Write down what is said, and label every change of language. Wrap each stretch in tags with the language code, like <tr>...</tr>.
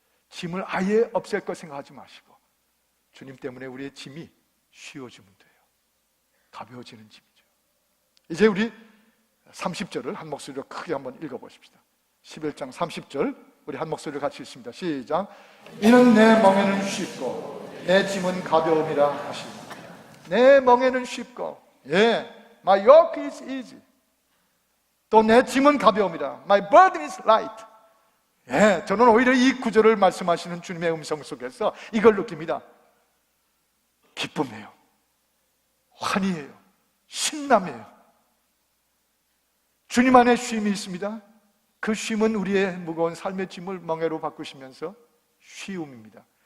<ko>짐을 아예 없앨 거 생각하지 마시고 주님 때문에 우리의 짐이 쉬워지면 돼요. 가벼워지는 짐이죠. 이제 우리 30절을 한 목소리로 크게 한번 읽어보십시다. 11장 30절 우리 한 목소리로 같이 읽습니다. 시작. 이는 내 멍에는 쉽고 내 짐은 가벼움이라 하시니. 내 멍에는 쉽고</ko> <en>My yoke is easy.</en> <ko>또 내 짐은 가벼움이라.</ko> <en>My burden is light.</en> <ko>저는 오히려 이 구절을 말씀하시는 주님의 음성 속에서 이걸 느낍니다. 기쁨이에요. 환희예요. 신남이에요. 주님 안에 쉼이 있습니다. 그 쉼은 우리의 무거운 삶의 짐을 멍에로 바꾸시면서 쉬움입니다.</ko>